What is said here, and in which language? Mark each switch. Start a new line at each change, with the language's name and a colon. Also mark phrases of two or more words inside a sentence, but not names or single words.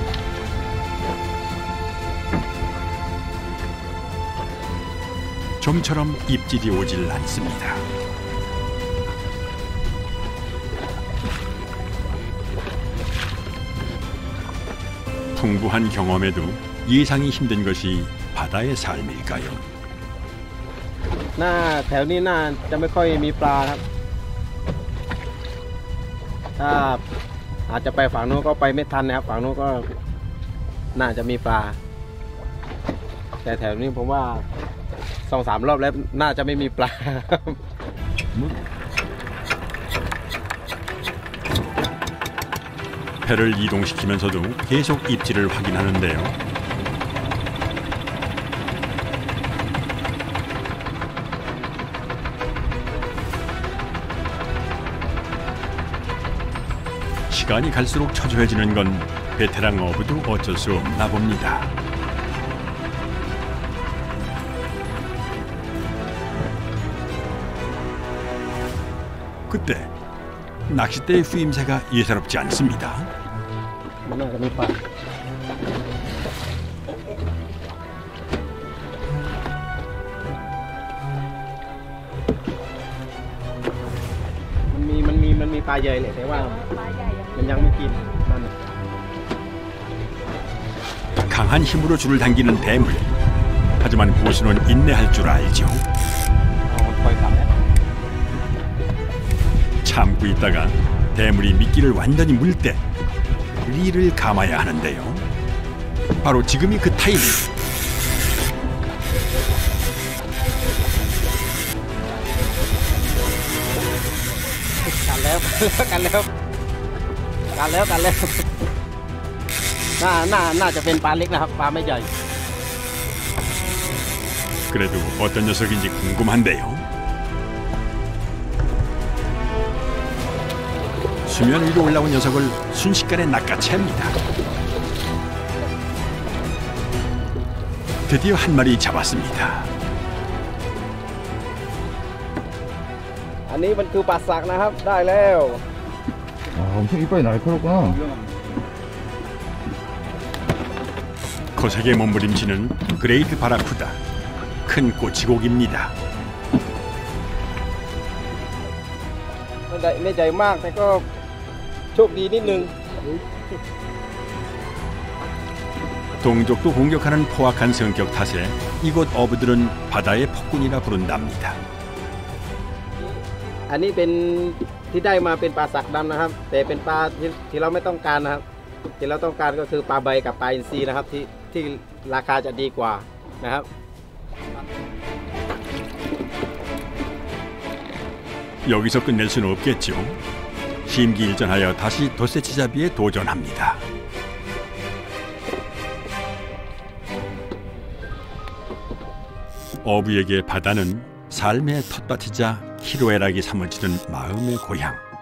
Korean: 좀처럼 입질이 오질 않습니다. 풍부한 경험에도 예상이 힘든 것이 바다의 삶일까요?
Thai: หน้าแถวนี้น่าจะไม่ค่อยมีปลาครับ ถ้าอาจจะไปฝั่งโน้นก็ไปไม่ทันนะครับฝั่งโน้นก็น่าจะมีปลาแต่แถวนี้ผมว่า 2-3 รอบแล้วน่าจะไม่มีปลา
Korean: 배를 이동시키면서도 계속 입질을 확인하는데요. 시간이 갈수록 초조해지는 건 베테랑 어부도 어쩔 수 없나 봅니다. 그때 낚싯대의 쓰임새가 예사롭지 않습니다.
Thai: มันน่าจะมีปลามันมีปลาใหญ่เลยแต่ว่ามันยังไม่กินมัน
Korean: 강한 힘으로 줄을 당기는 대물. 하지만 고수는 인내할 줄 알죠.
Thai: ปล่อยกลับแล้ว
Korean: 참고 있다가 대물이 미끼를 완전히 물 때 리를 감아야 하는데요. 바로 지금이 그 타이밍.
Thai: กันแล้ว น่าจะเป็นปลาเล็กนะครับปลาไม่ใหญ่
Korean: 그래도 어떤 녀석인지 궁금한데요. 수면 위로 올라온 녀석을 순식간에 낚아챕니다. 드디어 한 마리 잡았습니다.
Thai: อันนี้มันคือปลาสักนะครับได้แล้ว
Korean: 아, 엄청 이빨이 날카롭구나. 거세게 몸부림치는 그레이트 바라쿠다. 큰 꼬치고기입니다.
Thai: ไม่ใหญ่มากแต่ก็โชคดีนิดนึง
Korean: 동족도 공격하는 포악한 성격 탓에 이곳 어부들은 바다의 폭군이라 부른답니다.
Thai: อันนี้เป็นที่ได้มาเป็นปลาสักดำนะครับแต่เป็นปลาที่เราไม่ต้องการนะครับที่เราต้องการก็คือปลาใบกับปลาอินทรีนะครับที่ราคาจะดีกว่านะครับ
Korean: 여기서 끝낼 수는 없겠죠. 심기일전하여 다시 돛새치 잡이에 도전합니다. 어부에게 바다는 삶의 텃밭이자 희로애락이 사무치는 마음의 고향.